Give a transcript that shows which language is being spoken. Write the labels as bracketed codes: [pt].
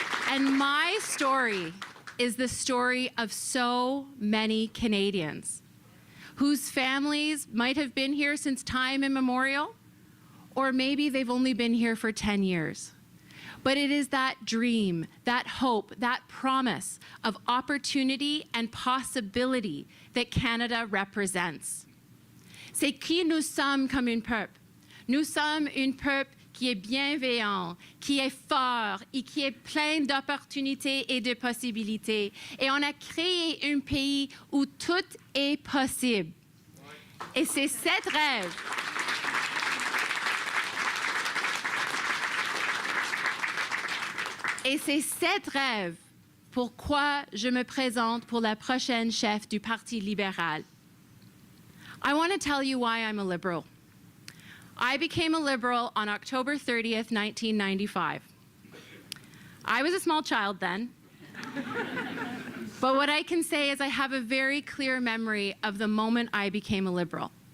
[en] And my story is the story of so many Canadians whose families might have been here since time immemorial, or maybe they've only been here for 10 years. But it is that dream, that hope, that promise of opportunity and possibility that Canada represents. [fr] C'est qui nous sommes comme un peuple. Nous sommes un peuple qui est bienveillant, qui est fort et qui est plein d'opportunités et de possibilités. Et on a créé un pays où tout est possible. Et c'est cet rêve. Et c'est cet rêve pourquoi je me présente pour la prochaine chef du Parti libéral. [en] I want to tell you why I'm a liberal. I became a liberal on October 30th, 1995. I was a small child then, but what I can say is I have a very clear memory of the moment I became a liberal.